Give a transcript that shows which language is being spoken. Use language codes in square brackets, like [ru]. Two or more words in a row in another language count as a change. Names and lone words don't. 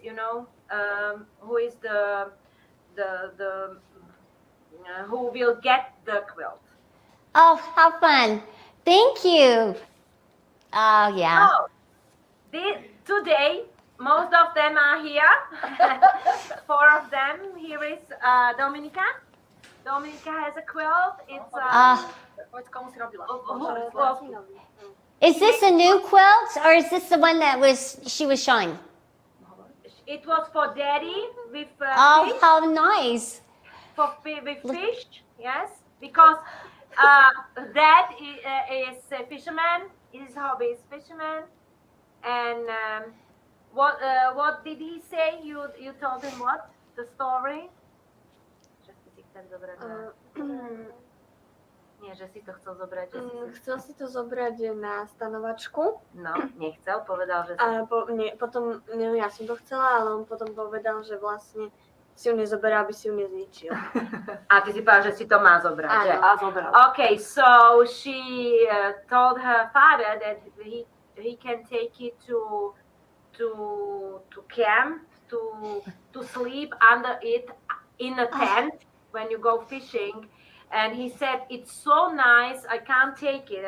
[en] Who is the who will get the quilt. Oh, how fun. Thank you. Oh, yeah. So, today, most of them are here. 4 of them. Here is Dominika. Dominika has a quilt. It's [sk] Povedz, komu si robila. [en] Is this a new quilt or is this the one that she was showing? it was for Daddy with Oh, fish. how nice. With fish, yes, because Dad is a fisherman. His hobby is fisherman, and what did he say? You told him what? The story? [sk] Že si si chcel zobrať Nie, že si to chcel zobrať. Že si... Chcel si to zobrať na stanovačku. No, nechcel, povedal, že si... A potom, ja som to chcela, ale on potom povedal, že vlastne si ju nezoberá, aby si ju nezničil. A ty si povedal, že si to má zobrať, že? A zobral. [en] Okay, so she told her father that he can take it to camp to sleep under it in a tent when you go fishing. And he said, it's so nice, I can't take it.